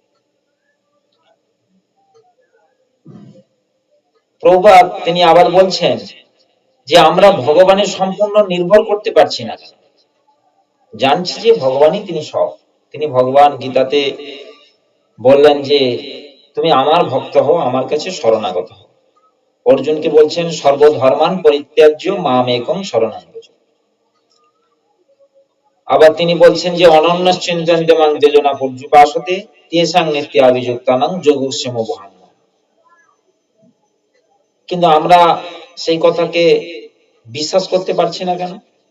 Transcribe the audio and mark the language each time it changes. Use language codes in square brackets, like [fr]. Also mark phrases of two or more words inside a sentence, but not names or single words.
[bn] প্রভুপাদ তিনি আবার বলছেন যে আমরা ভগবানের সম্পূর্ণ নির্ভর করতে পারছি না, জানছি যে ভগবানই তিনি সব। তিনি ভগবান গীতাতে বললেন যে তুমি আমার ভক্ত হও, আমার কাছে শরণাগত হও। অর্জুনকে বলছেন [sa] সর্বধর্মান পরিত্যাজ্য মাম একং শরণং ব্রজ। [bn] আবার তিনি বলছেন যে [sa] অনন্যশ্চিন্তন্তে মাং যোজনা পর্যুপাসতে তেষাং নিত্যাভিযুক্তানাং যোগস্যম বহাম্য। [bn] কিন্তু আমরা সেই কথাকে বিশ্বাস করতে পারছি না কেন?